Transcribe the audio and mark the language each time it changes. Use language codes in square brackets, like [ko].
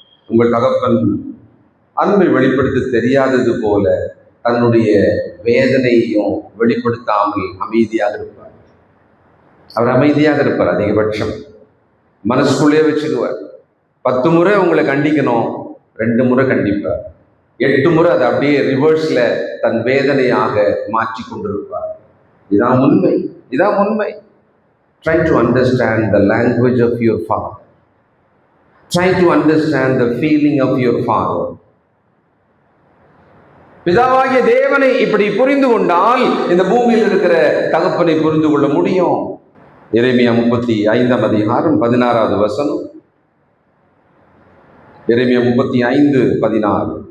[ta] உங்கள் தகப்பன் அன்பை வெளிப்படுத்த தெரியாதது போல தன்னுடைய வேதனையையும் வெளிப்படுத்தாமல் அமைதியாக இருப்பார். அவர் அமைதியாக இருப்பார். அதிகபட்சம் மனசுக்குள்ளே வச்சுக்குவார். 10 முறை உங்களை கண்டிக்கணும், 2 முறை கண்டிப்பார். 8 முறை அதை அப்படியே ரிவர்ஸ்ல தன் வேதனையாக மாற்றி கொண்டிருப்பார். இதான் உண்மை, இதான் உண்மை. [en] Try to understand the language of your father. Try to understand the feeling of your father. [ta] பிதாவாகிய தேவனை இப்படி புரிந்து கொண்டால் இந்த பூமியில் இருக்கிற தகப்பனை புரிந்து கொள்ள முடியும். எரேமியா 35:16 வசனம். எரேமியா 35:16.